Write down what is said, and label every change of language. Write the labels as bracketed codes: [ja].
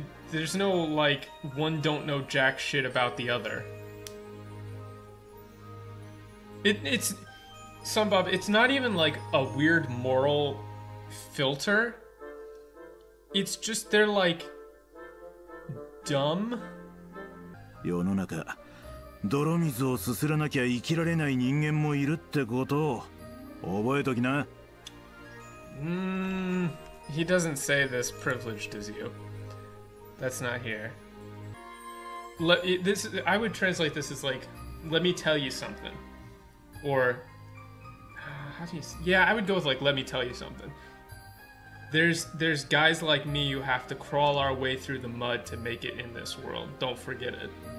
[en] There's no, like, one don't know jack shit about the other. It's not even like a weird moral filter. It's just they're like dumb. [ja] 世の中、泥水をすすらなきゃ生きられない人間もいるってことを覚えときな。 [en] He doesn't say this privileged as you. That's not here. I would translate this as like, let me tell you something. Or, how do you... Yeah, I would go with like, let me tell you something. There's guys like me who have to crawl our way through the mud to make it in this world. Don't forget it.